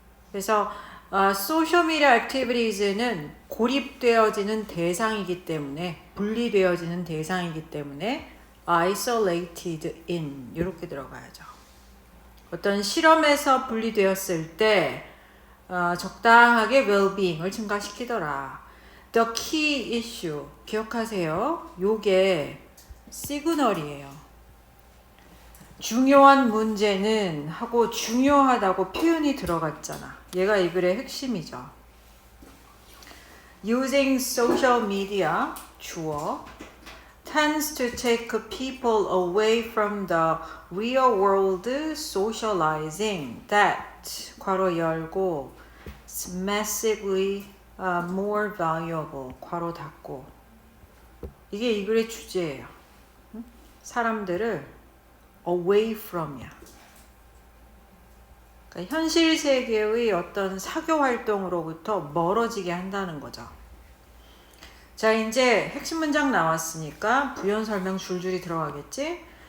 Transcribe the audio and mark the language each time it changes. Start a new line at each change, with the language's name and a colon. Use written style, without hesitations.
Korean: 그래서 소셜미디어 액티비티즈는 고립되어지는 대상이기 때문에, 분리되어지는 대상이기 때문에
English: isolated in
Korean: 이렇게 들어가야죠. 어떤 실험에서 분리되었을 때 적당하게 well-being을 증가시키더라.
English: The key issue
Korean: 기억하세요. 요게 시그널이에요. 중요한 문제는 하고 중요하다고 표현이 들어갔잖아. 얘가 이 글의 핵심이죠.
English: Using social media
Korean: 주어
English: tends to take people away from the real world socializing that
Korean: 괄호 열고
English: massively more valuable
Korean: 괄호 닫고. 이게 이 글의 주제예요. 사람들을 away from이야. 그러니까 현실 세계의 어떤 사교 활동으로부터 멀어지게 한다는 거죠. 자, 이제 핵심 문장 나왔으니까 부연 설명 줄줄이 들어가겠지?